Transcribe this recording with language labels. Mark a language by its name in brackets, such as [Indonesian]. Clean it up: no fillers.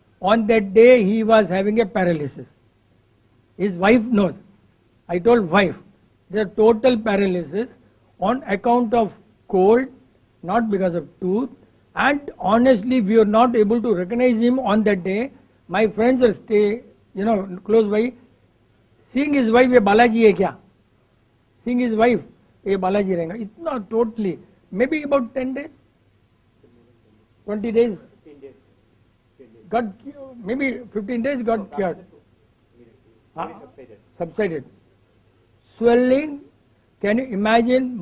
[English] On that day, he was having a paralysis. His wife knows. I told wife, there total paralysis on account of cold, not because of tooth. And honestly, we were not able to recognize him on that day. My friends are close by. Seeing his wife, [Hindi] ये बालाजी है क्या? [English] Seeing his wife, [Hindi] ये बालाजी रहेगा. इतना [English] totally, maybe about 10 days, 20 days. Got maybe 15 days got cured. Subsided. Swelling, can you imagine?